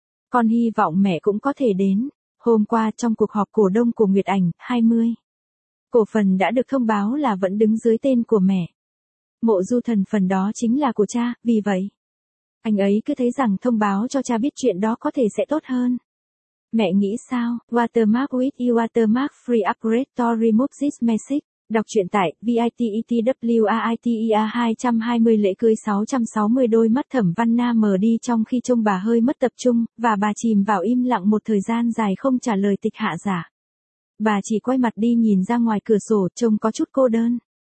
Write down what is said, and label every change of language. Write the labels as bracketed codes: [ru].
[vi] Con hy vọng mẹ cũng có thể đến. Hôm qua trong cuộc họp cổ đông của Nguyệt Ảnh 20, cổ phần đã được thông báo là vẫn đứng dưới tên của mẹ. Mộ Du Thần phần đó chính là của cha, vì vậy, anh ấy cứ thấy rằng thông báo cho cha biết chuyện đó có thể sẽ tốt hơn. Mẹ nghĩ sao? [en] Watermark with Watermark Free Upgrade to Remove This Message. [vi] Đọc truyện tại VITETWAITEA 220 lễ cưới 660. Đôi mắt Thẩm Văn Na mờ đi trong khi trông bà hơi mất tập trung, và bà chìm vào im lặng một thời gian dài không trả lời Tịch Hạ Dạ. Bà chỉ quay mặt đi nhìn ra ngoài cửa sổ, trông có chút cô đơn.